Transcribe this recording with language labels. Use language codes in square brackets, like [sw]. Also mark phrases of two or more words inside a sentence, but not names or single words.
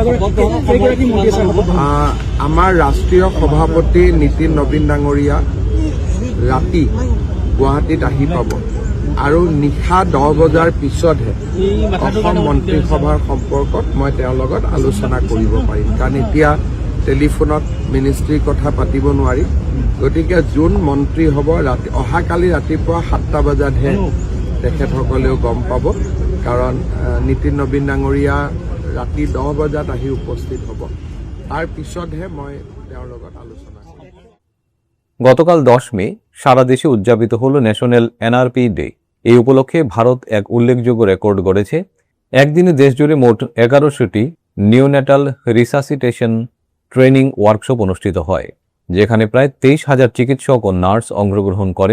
[as] আমাৰ ৰাষ্ট্ৰীয় সভাপতি নীতিন নবীন ডাঙৰীয়া ৰাতি গুৱাহাটীত আহি পাব আৰু নিশা 10 বজাৰ পিছতহে অসম মন্ত্ৰীসভাৰ সম্পৰ্কত মই তেওঁৰ লগত আলোচনা কৰিব পাৰিম, কাৰণ এতিয়া টেলিফোনত মিনিষ্ট্ৰীৰ কথা পাতিব নোৱাৰি। গতিকে যোন মন্ত্ৰী হ'ব অহাকালি ৰাতিপুৱা 7টা বজাতহে তেখেতসকলেও গম পাব, কাৰণ নীতিন নবীন ডাঙৰীয়া ৰাতি 10 বজাত আহি উপস্থিত হ'ব। তাৰ পিছতহে মই তেওঁৰ লগত আলোচনা কৰিম। [bn] গতকাল 10 মে সারা দেশে উদযাপিত হল ন্যাশনাল এনআরপি ডে। এই উপলক্ষে ভারত এক উল্লেখযোগ্য রেকর্ড গড়েছে। একদিনে দেশজুড়ে মোট 11টি [en] neonatal resuscitation training workshop [bn] অনুষ্ঠিত হয়। যেখানে প্রায় 23,000 চিকিৎসক ও নার্স অংশগ্রহণ করেন।